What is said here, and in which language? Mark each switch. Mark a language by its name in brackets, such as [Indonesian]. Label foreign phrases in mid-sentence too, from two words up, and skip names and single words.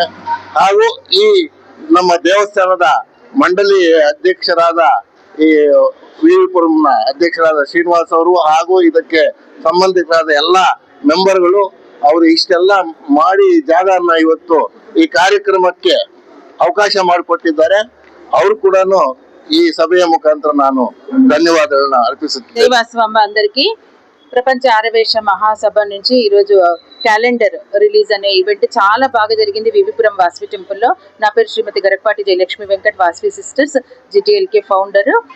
[Kannada] ಹಾಗೂ ಈ ನಮ್ಮ ದೇವಸ್ಥಾನದ ಮಂಡಳಿ ಅಧ್ಯಕ್ಷರಾದ ಈ ವಿವಿಪುರಂನ ಅಧ್ಯಕ್ಷರಾದ ಶ್ರೀನಿವಾಸ್ ಅವರು ಹಾಗೂ ಇದಕ್ಕೆ ಸಂಬಂಧಿಕರಾದ ಎಲ್ಲಾ ಮೆಂಬರ್ಗಳು ಅವರು ಇಷ್ಟೆಲ್ಲ ಮಾಡಿ ಜಾಗನ ಇವತ್ತು ಈ ಕಾರ್ಯಕ್ರಮಕ್ಕೆ ಅವಕಾಶ ಮಾಡಿಕೊಟ್ಟಿದ್ದಾರೆ. ಅವರು ಕೂಡ [Telugu] ఈ సభయ ముఖాంతరం ನಾನು ధన్యవాదాలను అర్పిస్తున్నాను. దేవాస్వాంబ అందరికీ ప్రపంచ ఆర్యవైశ్య మహాసభ నుంచి ఈ రోజు [English] calendar release [Telugu] అనే ఈవెంట్ చాలా బాగా జరిగింది వివిపురం వాసవి టెంపుల్ లో. నా పేరు శ్రీమతి గరకపాటి జయలక్ష్మి వెంకట్, వాసవి సిస్టర్స్ జిటిఎల్కే ఫౌండర్.